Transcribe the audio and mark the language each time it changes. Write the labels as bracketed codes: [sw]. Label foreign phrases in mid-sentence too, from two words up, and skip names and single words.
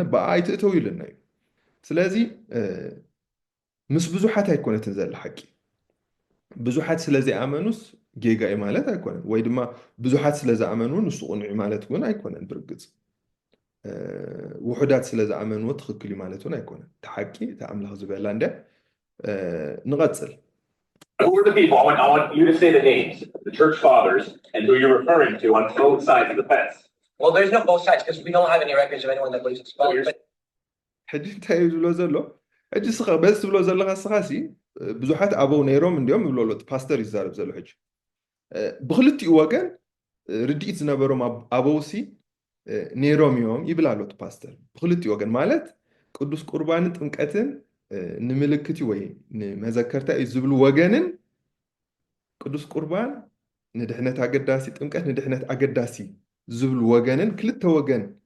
[ti] ብኣ ኣይትእተው ኢሉና እዩ ስለዚ ምስ ብዙሓት ኣይኮነትን ዘላ ሓቂ ብዙሓት ስለዘይኣመኑስ ጌጋ እዩ ማለት ኣይኮነን ወይ ድማ ብዙሓት ስለዝኣመኑ ንሱ ቁኑዕ ማለት እውን ኣይኮነን ብርግፅ ውሑዳት ስለዝኣመንዎ ትኽክል እዩ ማለት እውን ኣይኮነን ተሓቂ እቲ ኣምላኽ ዝበላ እንደ ንቐፅል [en] Who are the people? I want you to say the names, the church fathers, and who you're referring to on both sides of the fence. Well, there's no both sides because we don't have any records of anyone that believes it's both. But [ti] ሕጂ እንታይ እዩ ዝብሎ ዘሎ ሕጂ ስኻ በዚ ትብሎ ዘለካ ስኻ ሲ ብዙሓት ኣበው ነይሮም እንዲኦም ይብሎ ኣሎ ፓስተር ይዛረብ ዘሎ ሕጂ ብክልቲኡ ወገን ርድኢት ዝነበሮም ኣበው ሲ ነይሮም እዮም ይብል ኣሎ እቲ ፓስተር ብክልቲኡ ወገን ማለት ቅዱስ ቁርባንን ጥምቀትን ንምልክት እዩ ወይ ንመዘከርታ እዩ ዝብሉ ወገንን ቅዱስ ቁርባን ንድሕነት ኣገዳሲ ጥምቀት ንድሕነት ኣገዳሲ ዝብሉ ወገንን ክልተ ወገን